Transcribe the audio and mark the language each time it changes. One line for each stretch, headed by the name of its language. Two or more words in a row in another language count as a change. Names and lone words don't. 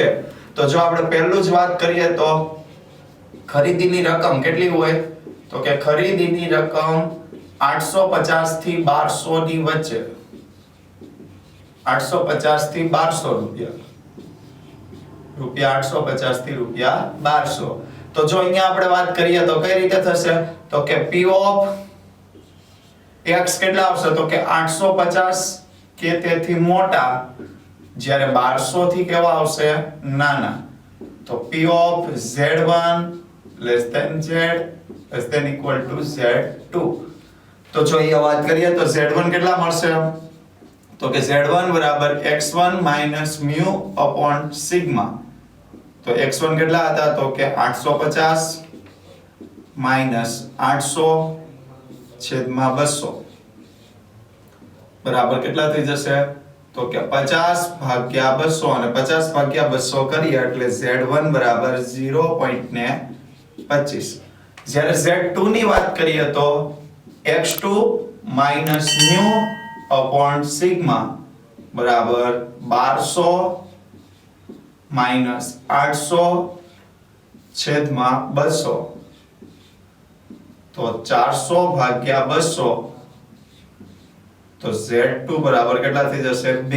Gujarati: તો જો આપણે પહેલું જ વાત કરીએ તો ખરીદીની રકમ કેટલી હોય તો કે ખરીદીની રકમ 850 થી 1200 ની વચ્ચે 850 થી 1200 રૂપિયા 850 થી ₹1200. તો જો અહીંયા આપણે વાત કરીએ તો કઈ રીતે થશે તો કે
English: P of x
Gujarati: કેટલા આવશે તો કે 850 કે તેથી મોટા, જ્યારે 1200 થી કેવા આવશે નાના.
English: તો P of z1 less than z less than equal to z2.
Gujarati: તો જો અહીંયા વાત કરીએ તો z1 કેટલા મળશે તો કે z1 બરાબર
English: x1 minus mu upon sigma.
Gujarati: તો x1 કેટલા હતા તો કે 850 minus 800 છેદમાં 200 બરાબર કેટલા થઈ જશે તો કે 50 ભાગ્યા 200 અને 50 ભાગ્યા 200 કરીએ એટલે z1 બરાબર 0.25. જ્યારે z2 ની વાત કરીએ તો
English: x2 minus mu upon sigma
Gujarati: બરાબર 1200 minus 800 છેદમાં 200. તો 400 ભાગ્યા 200 તો z2 બરાબર કેટલા થઈ જશે 2.